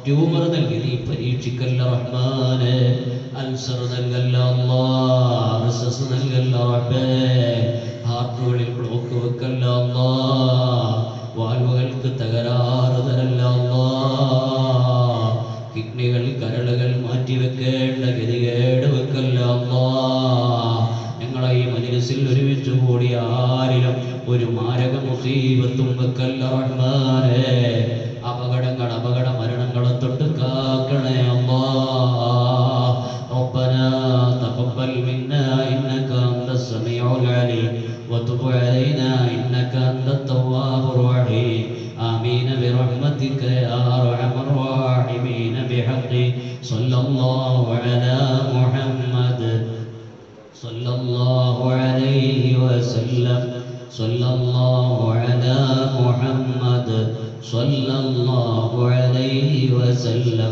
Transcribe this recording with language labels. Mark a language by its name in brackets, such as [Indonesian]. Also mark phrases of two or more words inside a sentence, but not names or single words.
[Malayalam] ട്യൂമർ നൽകി നീ പരീക്ഷിക്കല്ല റഹ്മാനെ, അൾസർ നൽകല്ല അല്ലാ, റിസസ് നൽകല്ല റബ്ബേ, ഹാർട്ടുകളിൽ ബ്ലോക്ക് വെക്കല്ല അല്ലാ, വാൽവുകൾക്ക് തകരാറ് തരല്ല അല്ലാ, കിഡ്നികൾ കരളുകൾ മാറ്റിവെക്കേണ്ട ഗതികേട് വെക്കല്ല അല്ലാ. ഞങ്ങളെ ഈ മജ്‌ലിസിൽ ഒരുമിച്ച് കൂടി ആരിലും ഒരു മാരക മുസീബത്തും വെക്കല്ല റഹ്മാനേ. അപകടങ്ങൾ അപകട മരണങ്ങളെ തൊട്ട് കാക്കണേ അല്ലാ. [Arabic] ربنا تقبل منا إنك أنت السميع العليم وتب علينا إنك أنت التواب الرحيم. آمين برحمتك يا أرحم الراحمين بحق صلى الله على محمد صلى الله عليه وسلم صلى الله على محمد صلى الله عليه وسلم.